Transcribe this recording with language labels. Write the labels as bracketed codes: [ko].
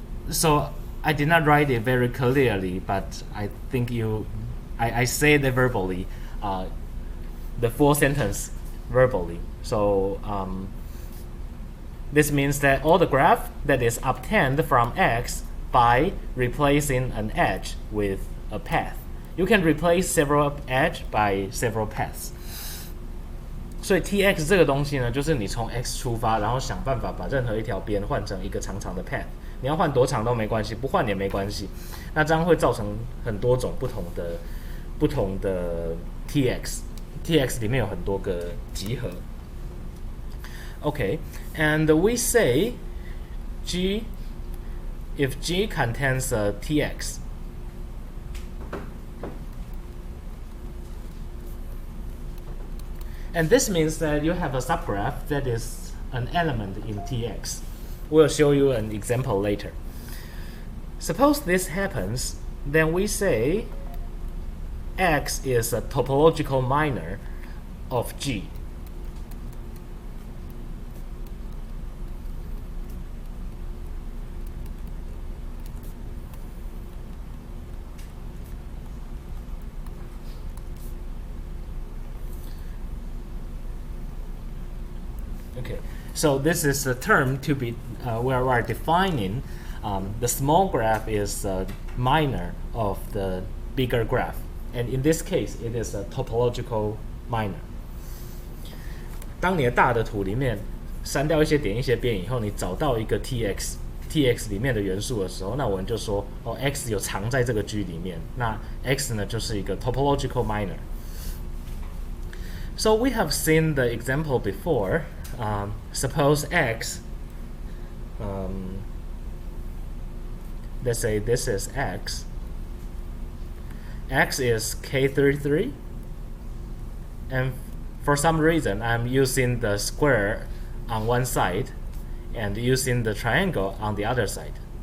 [en] So I did not write it very clearly, but I think I said it verbally, the full sentence verbally. So this means that all the graph that is obtained from X by replacing an edge with a path. You can replace several edge by several paths. [zh] 所以 Tx 这个东西呢，就是你从 X 出发，然后想办法把任何一条边换成一个长长的 path。你要换多长都没关系，不换也没关系。那这样会造成很多种不同的 Tx。Tx 里面有很多个集合。 [en] Okay, and we say G, if G contains a Tx, and this means that you have a subgraph that is an element in Tx. We'll show you an example later. Suppose this happens, then we say X is a topological minor of G. Okay, so this is a term to be where we are defining the small graph is minor of the bigger graph, and in this case, it is a topological minor. [zh] 当你的大的图里面删掉一些点一些边以后，你找到一个 Tx 里面的元素的时候，那我们就说哦 ，x 有藏在这个 G 里面，那 x 呢就是一个 topological minor. [en] So we have seen the example before. Suppose X, let's say this is X. X is K33, and for some reason I'm using the square on one side and using the triangle on the other side.